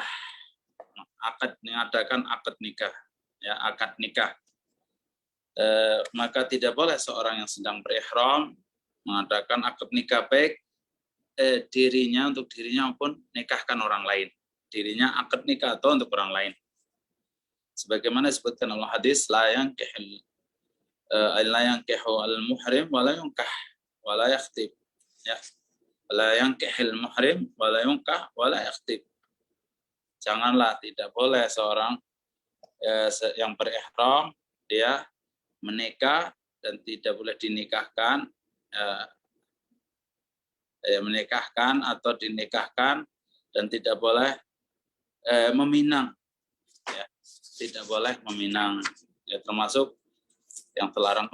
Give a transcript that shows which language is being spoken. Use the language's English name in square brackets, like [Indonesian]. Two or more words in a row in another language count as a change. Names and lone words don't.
[Indonesian] Mengadakan akad nikah, ya, akad nikah. Maka tidak boleh seorang yang sedang berihram mengadakan akad nikah, baik untuk dirinya maupun nikahkan orang lain. Dirinya akad nikah atau untuk orang lain. Sebagaimana disebutkan dalam hadis, [Arabic] لا ينكح المحرم ولا ينكح ولا يخطب. Ya. لا ينكح المحرم ولا ينكح ولا يخطب. [Indonesian] Janganlah, tidak boleh seorang yang berihram dia menikah dan tidak boleh dinikahkan, menikahkan atau dinikahkan, dan tidak boleh meminang, ya, tidak boleh meminang, ya, termasuk yang terlarang.